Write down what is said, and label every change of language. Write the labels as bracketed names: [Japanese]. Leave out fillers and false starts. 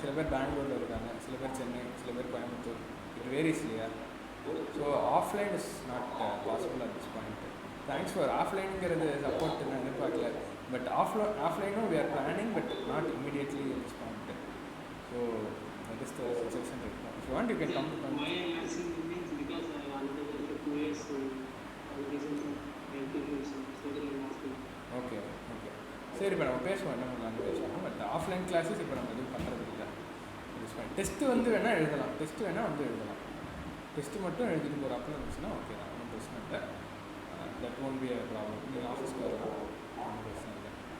[Tamil] சில பேர் பெங்களூரில் இருக்காங்க, சில பேர் சென்னை, சில பேர் கோயம்புத்தூர், இட் வேரிஸ் இல்லையா. [English] So offline is not possible at this point. Thanks for ஆஃப்லைனுங்கிறது [Tamil] support நான் எதிர்பார்க்கல, [English] But ஆஃப்லைனும் we are planning, but not immediately at this point. So that is the situation. you want, you can come to Why I'm asking means because I already worked for 2 years, so recently I am thinking so that I'm asking. [Tamil] Okay okay சரி. இப்போ நம்ம பேசுவோம், என்ன பண்ணலாம்னு பேசுவோம். But offline classes இப்போ நம்ம எதுவும் பண்ணுறது இல்லை. டெஸ்ட்டு வந்து வேணால் எழுதலாம், டெஸ்ட்டு வேணால் வந்து எழுதலாம். டெஸ்ட்டு மட்டும் எழுதிட்டு போகிறாப்புல இருந்துச்சுன்னா ஓகே தான், ஒன்றும் பிரச்சனை இல்லை. [English] That won't be a problem. [Tamil] நீங்கள் ஆஃபீஸ்க்கு வரலாம், ஒன்றும் பிரச்சனை இல்லை.